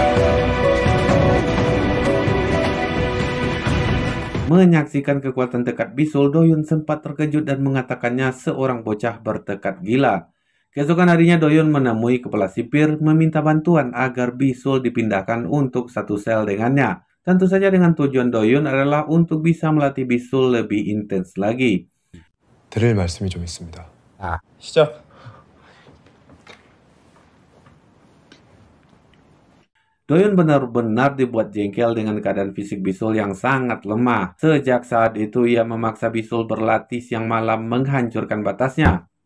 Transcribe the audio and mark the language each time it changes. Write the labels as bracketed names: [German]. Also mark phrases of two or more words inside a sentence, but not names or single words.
[Indonesian] Menyaksikan kekuatan tekad bisul, Doyun sempat terkejut dan mengatakannya seorang bocah bertekad gila. Keesokan harinya Doyun menemui kepala sipir meminta bantuan agar bisul dipindahkan untuk satu sel dengannya. Tentu saja dengan tujuan Doyun adalah untuk bisa melatih bisul lebih intens lagi. [Korean] 드릴 말씀이 좀 있습니다. 시작. [Indonesian] Doyun benar-benar dibuat jengkel dengan keadaan fisik bisul yang sangat lemah. Sejak saat itu ia memaksa bisul berlatih siang malam menghancurkan batasnya.